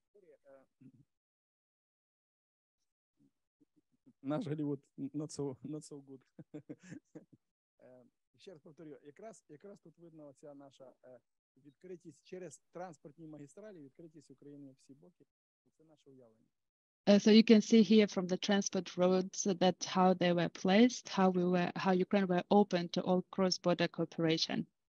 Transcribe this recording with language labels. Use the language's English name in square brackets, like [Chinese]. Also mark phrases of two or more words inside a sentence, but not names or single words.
[Ukrainian] Наш Голлівуд [English] not so good. [Ukrainian] Ще раз повторю, якраз тут видно оця наша відкритість через транспортні магістралі, відкритість України в всі боки. Це наше уявлення. [English] So you can see here from the transport roads that how they were placed, how Ukraine were open to all cross-border cooperation.